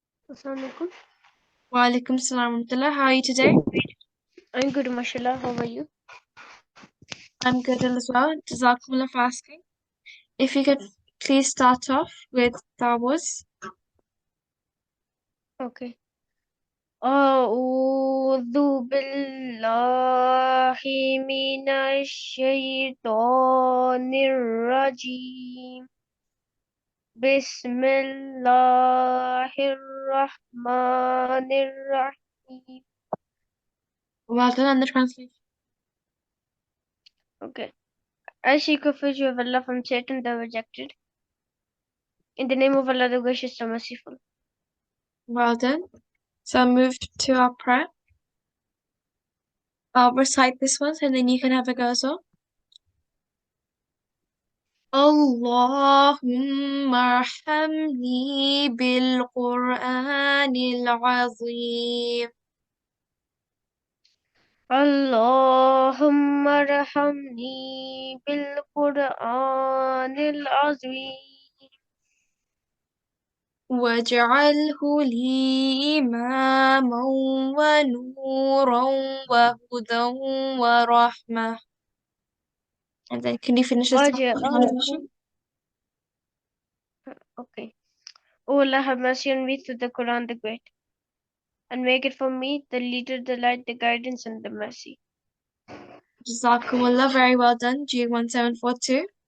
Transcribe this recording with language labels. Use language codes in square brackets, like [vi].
[ar] Assalamu alaikum. [en] Wa alaikum salam. How are you today? I'm good, mashallah. How are you? I'm good as well. Jazakumullah for asking. If you could please start off with Tawuz. Okay. [ar] أعوذ بالله من الشيطان الرجيم بسم الله الرحمن الرحيم. [en] Well done on the translation. Okay. I seek refuge of Allah from Satan the rejected. In the name of Allah, the gracious, the merciful. Well done. So I'll move to our prayer. I'll recite this one and then you can have a go as well. [ar] اللهم ارحمني بالقرآن العظيم. اللهم ارحمني بالقرآن العظيم واجعله لي إماما ونورا وهدى ورحمة. [en] And then can you finish this [ar] واجعله. [en] Okay. O Allah, have mercy on me through the Quran the Great, and make it for me the leader, the light, the guidance, and the mercy. Jazakumullah, very well done. G1742.